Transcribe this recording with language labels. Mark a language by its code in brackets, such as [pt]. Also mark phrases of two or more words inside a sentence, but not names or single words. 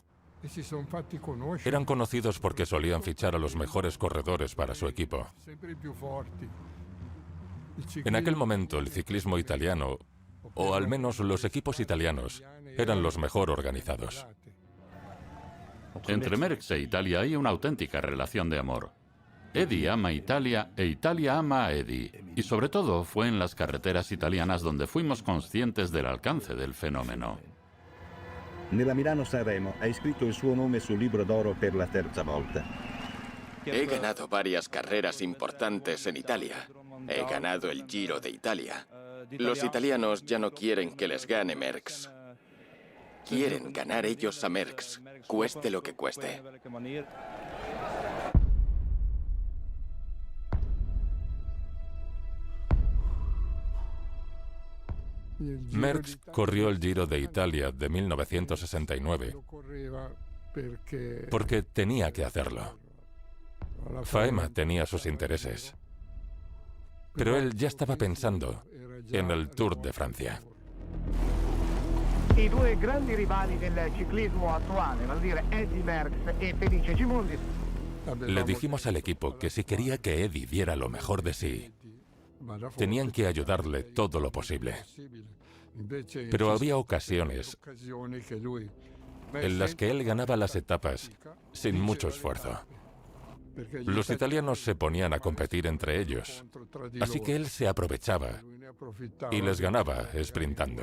[es] Eran conocidos porque solían fichar a los mejores corredores para su equipo. En aquel momento el ciclismo italiano, o al menos los equipos italianos, eran los mejor organizados. Entre Merckx e Italia hay una auténtica relación de amor. Eddy ama Italia e Italia ama a Eddy. Y sobre todo fue en las carreteras italianas donde fuimos conscientes del alcance del fenómeno. [it] Nella Milano-San Remo ha iscritto il suo nome sul libro d'oro per la terza volta. [es] He ganado varias carreras importantes en Italia He ganado el Giro de Italia. Los italianos ya no quieren que les gane Merckx. Quieren ganar ellos a Merckx, cueste lo que cueste. Merckx corrió el Giro de Italia de 1969 porque tenía que hacerlo. Faema tenía sus intereses, pero él ya estaba pensando en el Tour de Francia. [it] I due grandi rivali del ciclismo attuale, vale dire Eddy Merckx e Felice Gimondi. [es] Le dijimos al equipo que si quería que Eddy diera lo mejor de sí, tenían que ayudarle todo lo posible. Pero había ocasiones en las que él ganaba las etapas sin mucho esfuerzo. Los italianos se ponían a competir entre ellos, así que él se aprovechaba y les ganaba sprintando.